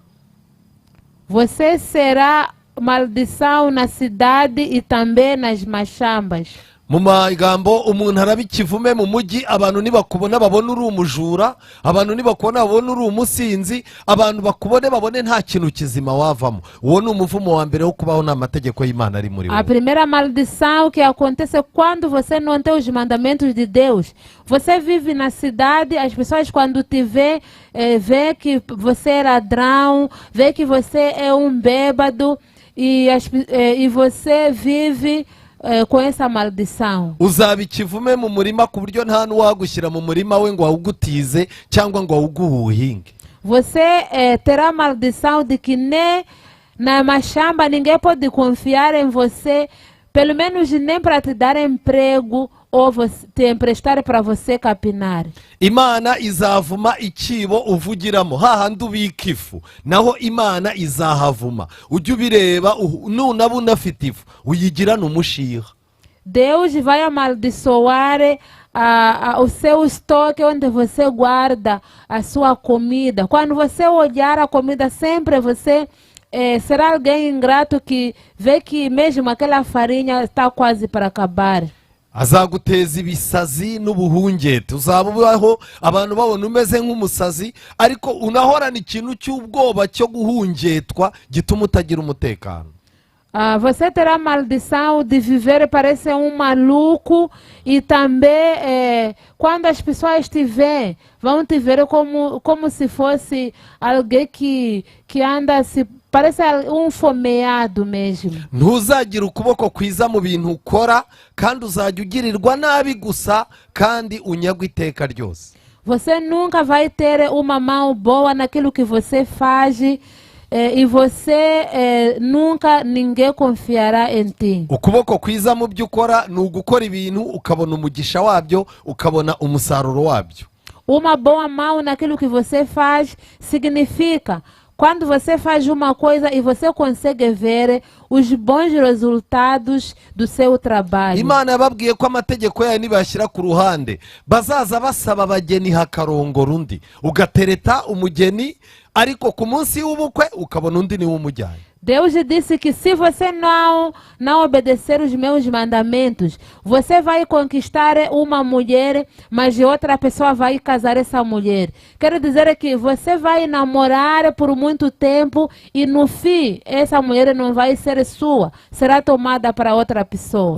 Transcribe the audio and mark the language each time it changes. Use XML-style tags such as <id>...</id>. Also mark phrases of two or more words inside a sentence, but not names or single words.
<pt>Você será maldição na cidade e também nas machambas.</pt> <rw>Mu magambo umuntu araba ikivume mu mujyi, abantu nibakubona babona uri umujura, abantu nibakubona babona uri umusinzi, abantu bakubone babone nta kintu kizima wavamo. Uwo ni umuvumo wa mbere wo kubaho n'amategeko y'Imana ari muri wowe.</rw> <pt>A primeira maldição que acontece quando você não tem os mandamentos de Deus. Você vive na cidade, as pessoas quando te vê que você é ladrão, vê que você é um bêbado e você vive com essa maldição.</pt> <rw>Uzaba ikivume mu murima ku buryo nta n'uwagushyira mu murima we ngo awugutize cyangwa ngo awuguhinge.</rw> <pt>Você terá maldição de que nem na machamba ninguém pode confiar em você, pelo menos nem para te dar emprego ou te emprestar para você capinar.</pt> <rw>Imana izavuma ikibo uvugiramo hahandi ubika ifu, naho Imana izahavuma. Ujye ubireba nunaba unafite ifu uyigirana umushiha.</rw> <pt>Deus vai amaldiçoar o seu estoque onde você guarda a sua comida. Quando você olhar a comida, sempre você será alguém ingrato que vê que mesmo aquela farinha está quase para acabar.</pt> <rw>Azaguteza ibisazi n'ubuhungete, uzabaho abantu babona umeze nk'umusazi ariko unahorana ikintu cy'ubwoba cyo guhungetwa gituma utagira umutekano.</rw> <pt>Você terá maldição de viver parece um maluco e também quando as pessoas te veem, vão te ver como se fosse alguém que anda parece um fomeado mesmo.</pt> <rw>Ntuzagira ukuboko kwiza mu bintu ukora kandi uzajya ugirirwa nabi gusa kandi unyagwa iteka ryose.</rw> <pt>Você nunca vai ter uma mão boa naquilo que você faz. E você nunca ninguém confiará em ti.</pt> <rw>Ukuboko kwiza mu byo ukora ni ugukora ibintu ukabona umugisha wabyo, ukabona umusaruro wabyo.</rw> <pt>Uma boa mão naquilo que você faz significa quando você faz uma coisa e você consegue ver os bons resultados do seu trabalho.</pt> <rw>Imana yababwiye ko amategeko yayo nibashyira ku ruhande bazaza basaba abageni hakarongora undi, ugatereta umugeni ariko ku munsi w'ubukwe ukabona undi ni w'umujyanye.</rw> <pt>Deus disse que se você não obedecer os meus mandamentos, você vai conquistar uma mulher, mas outra pessoa vai casar essa mulher. Quero dizer que você vai namorar por muito tempo e no fim essa mulher não vai ser sua, será tomada para outra pessoa.</pt>